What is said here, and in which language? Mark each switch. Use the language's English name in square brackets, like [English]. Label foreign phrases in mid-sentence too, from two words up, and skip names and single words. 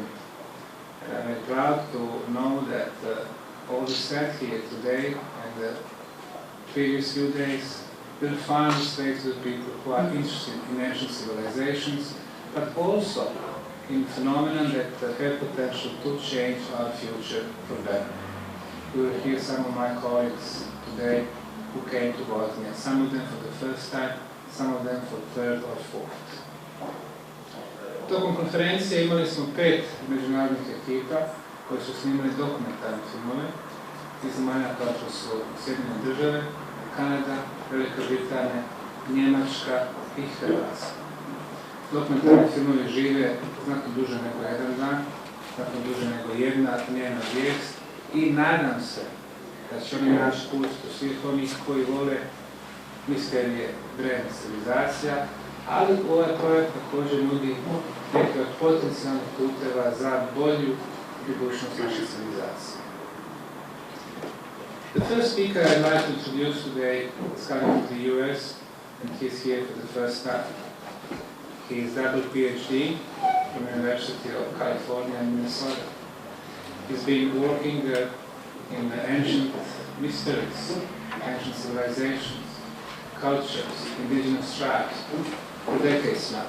[English] And I'm very proud to know that all the staff here today and the previous few days will find its way to the people who are interested in ancient civilizations, but also in phenomena that have potential to change our future for better. You will hear some of my colleagues today who came to Bosnia, some of them for the first time, some of them for third or fourth. [Bosnian] Tokom konferencije imali smo 5 međunarodnih ekipa koji su snimali dokumentarne filmove iz zemalja kao što su Sjedinjene Države, Kanada, Velika Britanija, Njemačka i Hrvatska. Dokumentarni filmovi žive znatno duže nego jedan dan, znatno duže nego jedna dnevna vijest i nadam se da će oni naći put do svih onih koji vole misterije drevnih civilizacija, ali ovaj projekt također nudi neke od potencijalnih puteva za bolju budućnost naše civilizacije. [English] The first speaker I'd like to introduce today is coming from the US, and he's here for the first time. He is double PhD from the University of California in Minnesota. He's been working in ancient mysteries, ancient civilizations, cultures, indigenous tribes, for decades now.